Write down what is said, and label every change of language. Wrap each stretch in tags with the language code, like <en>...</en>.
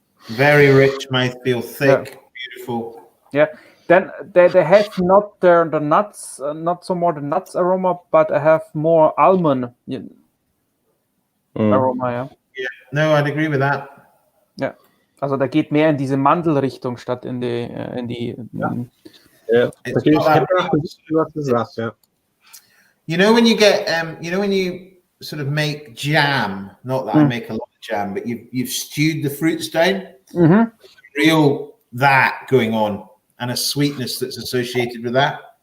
<en>very rich mouthfeel, thick, beautiful. Yeah. Then they have not the nuts, not so more the nuts aroma, but I have more almond aroma. Yeah. Yeah, no, I'd agree with that.</en> <de>Ja. Also da geht mehr in diese Mandelrichtung statt in die.</de> <en>Yeah. It's Okay, got that-</en> <de>was du sagst, ja.</de> <en>You know when you get, when you sort of make jam. Not that I make a lot of jam, but you've stewed the fruits down. Real that going on, and a sweetness that's associated with that.</en>